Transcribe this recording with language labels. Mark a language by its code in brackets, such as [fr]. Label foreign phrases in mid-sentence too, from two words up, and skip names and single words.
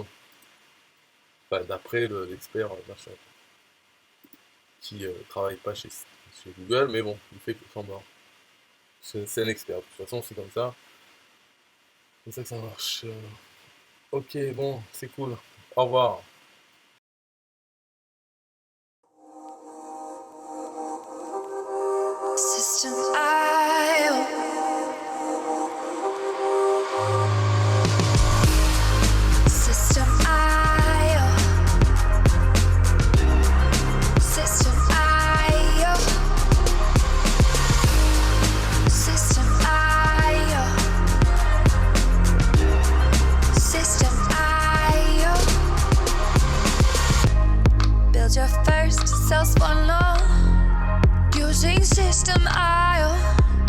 [fr] Enfin, d'après l'expert machin, qui travaille pas chez Google, mais bon, il fait semblant. C'est un expert, de toute façon c'est comme ça. C'est ça que ça marche. Ok, bon, c'est cool. Au revoir. [en] System.io. System.io. System.io. System.io. System.io. Build your first self-funnel using System.io.